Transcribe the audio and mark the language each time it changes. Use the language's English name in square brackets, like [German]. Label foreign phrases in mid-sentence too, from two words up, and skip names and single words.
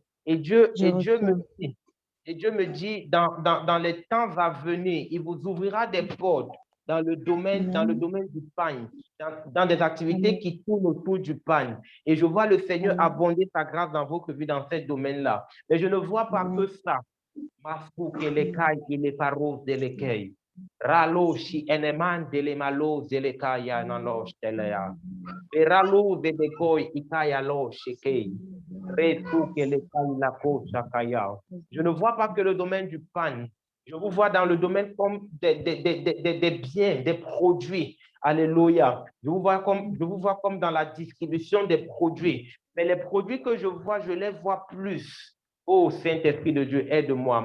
[French] Et Dieu me dit, dans les temps à venir, il vous ouvrira des portes dans le domaine du pain, dans des activités qui tournent autour du pain. Et je vois le Seigneur abonder sa grâce dans votre vie dans ce domaine-là. Mais je ne vois pas que ça. Ralo shi eneman de le malo zelekaya nanos telea. Ralo de dekoi ikaya lo shekei. Je ne vois pas que le domaine du pain. Je vous vois dans le domaine comme des biens, des produits. Alléluia. Je vous vois comme dans la distribution des produits. Mais les produits que je vois, je les vois plus. Oh Saint-Esprit de Dieu, aide-moi.